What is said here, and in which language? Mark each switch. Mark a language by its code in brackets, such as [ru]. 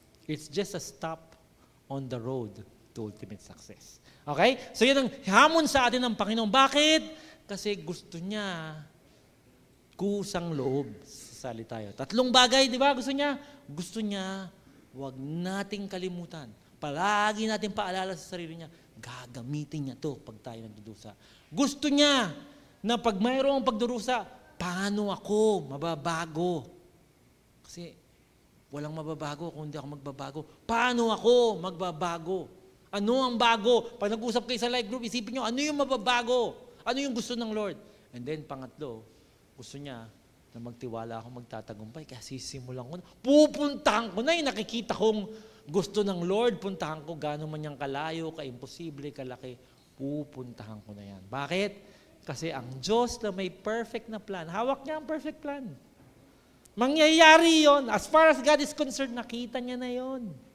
[en] It's just a stop on the road to ultimate success. Okay? [tl] So yun ang hamon sa atin ng Panginoon. Bakit? Kasi gusto niya kusang loob sa salita yun. 3 bagay, di ba? Gusto niya, huwag nating kalimutan. Palagi natin paalala sa sarili niya, gagamitin niya to pag tayo nagdudusa. Gusto niya na pag mayroong pagdurusa, paano ako mababago? Kasi walang mababago kung hindi ako magbabago. Paano ako magbabago? Ano ang bago? Pag nag-usap kayo sa life group, isipin nyo, ano yung mababago? Ano yung gusto ng Lord? And then, pangatlo, gusto niya, na magtiwala ako magtatagumpay. Kaya sisimulan ko na. Pupuntahan ko na. Nakikita kong gusto ng Lord. Puntahan ko gano'n man niyang kalayo, kaimposible, kalaki. Pupuntahan ko na yan. Bakit? Kasi ang Diyos na may perfect na plan, hawak niya ang perfect plan. Mangyayari yon. [en] As far as God is concerned, [tl] nakita niya na yon.